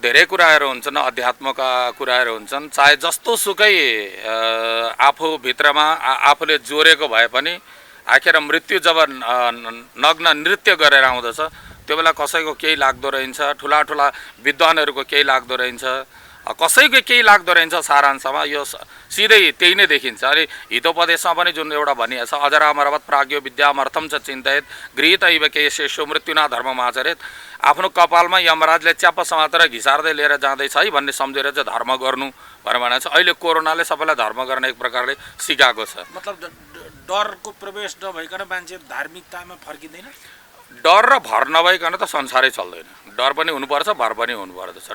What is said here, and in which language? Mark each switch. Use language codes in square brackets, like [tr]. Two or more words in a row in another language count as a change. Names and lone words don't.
[ne] धेरै कुराहरू हुन्छन्, अध्यात्मका कुराहरू हुन्छन्। चाहे जस्तो सुकै आफूभित्रमा आफूले जोरेको भए पनि आखिर मृत्यु जब नग्न नृत्य गरेर आउँदछ त्यो बेला कसैको केही लाग्दो रहन्छ, ठुला ठुला विद्वानहरूको केही लाग्दो रहन्छ, कसैको केही लाग्दो रहन्छ। सारांशमा यो सिधै त्यही नै देखिन्छ। अनि हितोपदेशमा पनि जुन एउटा भनिएको छ, [sa] अजरामरवत प्राज्ञो विद्यामर्थम च चिन्तयेत गृहीत इव केशेषु मृत्युना धर्ममाचरेत। [ne] आफ्नो कपालमा यमराजले च्याप्प समातेर घिसार्दै लिएर जाँदैछ है भन्ने सम्झेर चाहिँ धर्म गर्नु भनेर भनेको छ। अहिले कोरोनाले सबैलाई धर्म गर्न एक प्रकारले सिकाएको छ। मतलब डरको प्रवेश नभइकन मान्छे धार्मिकतामा फर्किँदैन? डर र भर नभइकन त संसारै चल्दैन। डर पनि हुनुपर्छ, भर पनि हुनुपर्दछ।